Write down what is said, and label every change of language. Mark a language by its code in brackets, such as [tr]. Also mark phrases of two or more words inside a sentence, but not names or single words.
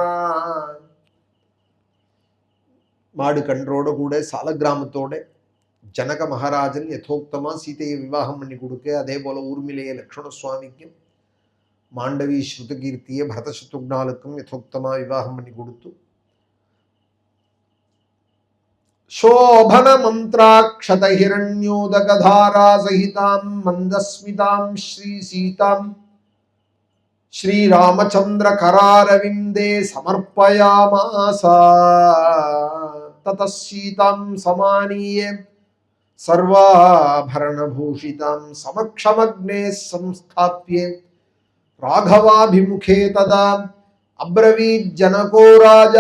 [ta] மாடு கன்றோட கூட சால கிராமத்தோட ஜனக மகாராஜன் யதோக்தமா சீதையை விவாகம் பண்ணி கொடுக்க, அதே போல ஊர்மிளைய லக்ஷ்மண சுவாமிக்கும் மாண்டவி ஸ்ருதகீர்த்திய பரத சத்ருக்னாலுக்கும் யதோக்தமா விவாகம் பண்ணி கொடுத்து [sa] शोभन मंत्राक्षत हिरण्योदक धारा सहितां मंदस्मितां श्री सीतां श्री रामचंद्र करारविंदे समर्पयामास। ततः सीतां समानीय सर्वाभरणभूषितां समक्षमग्ने संस्थाप्य राघवाभिमुखे तदा अब्रवीज्जनको राजा